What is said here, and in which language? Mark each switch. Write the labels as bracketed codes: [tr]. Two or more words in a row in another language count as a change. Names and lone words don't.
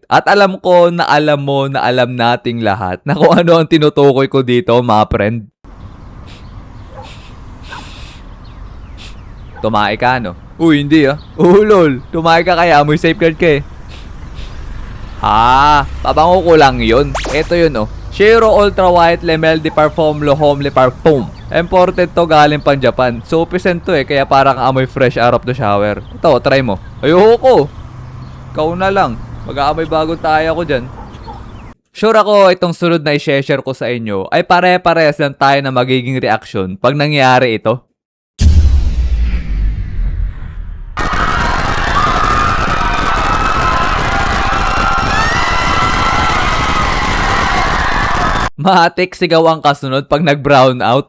[tl] At alam ko na alam mo na alam nating lahat na kung ano ang tinutukoy ko dito mga friend. Tumae ka, no? Uy, hindi ah. Lol. Tumae ka kaya amoy safeguard ka eh. Pabango ko lang yun. Ito yun oh. Shiro Ultra White Lemel de Parfum Le Homme Le Parfum. Imported to galing pang Japan. [en] Soapy scent [tl] to eh, kaya parang amoy [en] fresh out of the shower. [tl] Ito, try mo. Ayoko. Ikaw na lang. Mag-aamoy bagong tayo ako dyan. Sure ako, itong sunod na i-share ko sa inyo ay pare-parehas lang tayo na magiging reaction pag nangyari ito. Matik sigaw ang kasunod pag nag- [en] brown out.